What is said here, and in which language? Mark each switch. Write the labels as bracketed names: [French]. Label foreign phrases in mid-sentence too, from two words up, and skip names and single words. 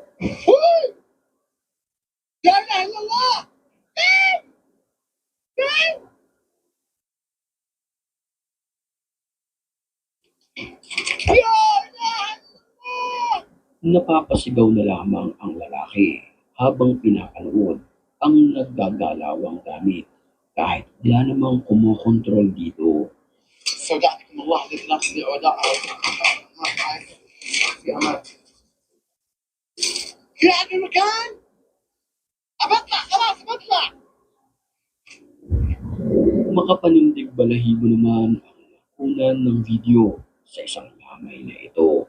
[Filipino] Napapasigaw na lamang ang lalaki habang pinapanood ang naggagalawang gamit kahit wala namang kumokontrol dito. [Arabic] صدقت والله لنفسي ودعها يا عماد في عندي مكان بطلع خلاص بطلع. [Filipino] Makapanindig balahibo naman ang nakunan ng video sa isang lamay na ito.